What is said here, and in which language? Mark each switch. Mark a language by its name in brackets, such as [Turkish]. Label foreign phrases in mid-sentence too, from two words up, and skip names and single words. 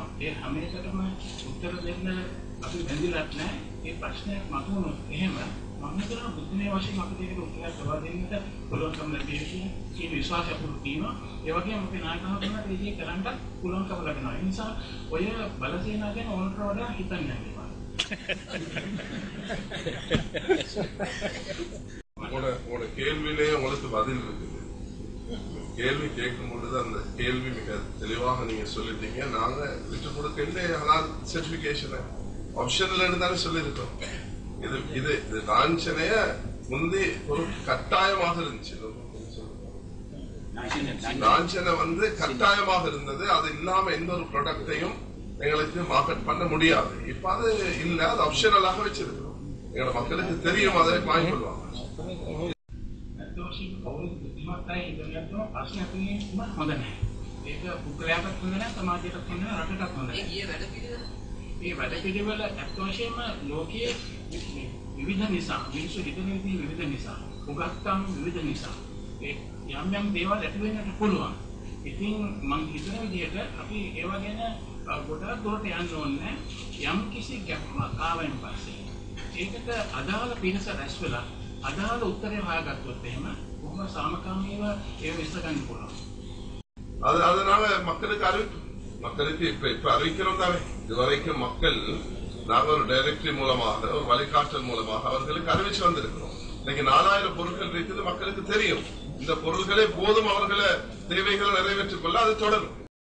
[Sinhala] ඒ හැම එකටම උත්තර දෙන්න අපි බැඳිලත් නැහැ. ඒ ප්‍රශ්නයක් මතුවුණොත් එහෙම මම හිතනවා බුද්ධිමය වශයෙන් අපිට ඒකට උත්තරයක් ලබා දෙන්නට පුළුවන්කම ලැබෙන්නේ කියන විශ්වාසය අපිට තියෙනවා. ඒ වගේම අපේ නායකතුමා මේ දේ කරන්නත් පුළුවන්කම ලැබෙනවා. ඒ නිසා ඔය බලසේනා ගැන ඕනට වඩා හිතන්න යන්න එපා. [Tamil] உங்களோட கேள்வியிலே உங்களுக்கு பதில் இருக்குது. கேள்வி கேட்கும் பொழுது அந்த கேள்வி மிக தெளிவாக நீங்க சொல்லிட்டீங்க. நாங்க விட்டு கொடுக்க ஹலால் [English] certification optionla [Tamil] இருந்தாலே சொல்லியிருக்கோம். இது லாஞ்சனைய முந்தி ஒரு கட்டாயமாக இருந்துச்சு. லாஞ்சனை கட்டாயமாக இருந்தது. அது இல்லாம எந்த ஒரு ப்ராடக்டையும் எங்களுக்கு மார்க்கெட் பண்ண முடியாது. இப்ப அது இல்ல, அது ஆப்ஷனலாக வச்சிருக்கிறோம். எங்களோட மக்களுக்கு தெரியும், அதை வாங்கி கொள்வாங்க. [Sinhala] ඒ වැඩ පිළිවෙල ඇත්ත වශයෙන්ම ලෝකයේ විවිධ නිසා මිනිස්සු හිතන විදිහ විවිධ නිසා උගත්කම් විවිධ නිසා ඒ යම් යම් දේවල් ඇති වෙන්නට පුළුවන්. ඉතින් මම හිතන විදිහට අපි ඒව ගැන ගොඩාක් දුරට යන්න ඕනේ. යම් කිසි ගැටලුවක් ආවෙන් පස්සේ ඒකට අදාළ පිරිස රැස් වෙලා අදාළ උත්තරේ හොයාගත්තොත් එහෙම කොහොම සාමකාමීව ඒ විශ්ල ගන්න පුළුවන්. [Tamil] அதனால மக்களுக்கு இப்ப அறிவிக்கிறோம் தானே. இதுவரைக்கும் மக்கள் நாங்கள் ஒரு டைரக்டரி மூலமாக ஒரு வழிகாட்டல் மூலமாக அவர்களுக்கு அறிவிச்சு வந்திருக்கிறோம். இன்னைக்கு 4000 பொருட்கள் இருக்குது. மக்களுக்கு தெரியும் இந்த பொருள்களே போதும் அவர்களை தேவைகளை நிறைவேற்றிக் கொள்ள அது தொடரும்.